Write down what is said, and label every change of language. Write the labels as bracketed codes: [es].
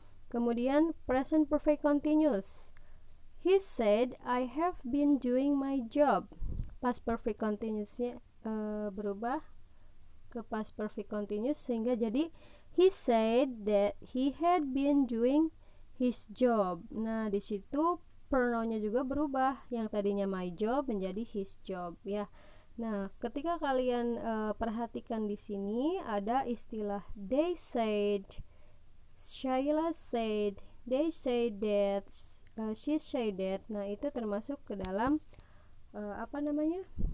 [id] Kemudian [en] present perfect continuous. He said I have been doing my job. Past perfect continuousnya [id] berubah ke [en] past perfect continuous [id] sehingga jadi [en] he said that he had been doing his job. [id] Nah, di situ pronounnya juga berubah. Yang tadinya my job menjadi his job ya. Nah, ketika kalian perhatikan di sini ada istilah they said, Shayla said, they said that, she said that. Nah, itu termasuk ke dalam apa namanya?